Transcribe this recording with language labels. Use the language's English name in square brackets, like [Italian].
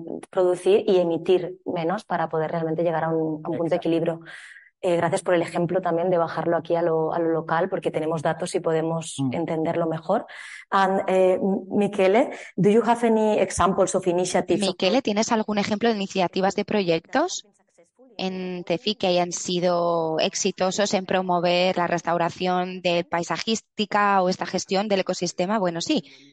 [Spanish] Producir y emitir menos para poder realmente llegar a un punto de equilibrio. Gracias por el ejemplo también de bajarlo aquí a lo local, porque tenemos datos y podemos entenderlo mejor. [English] And, Michele, do you have any examples of initiatives? [Spanish] Michele, ¿tienes algún ejemplo de iniciativas de proyectos en TEFI que hayan sido exitosos en promover la restauración de paisajística o esta gestión del ecosistema? Bueno, sí.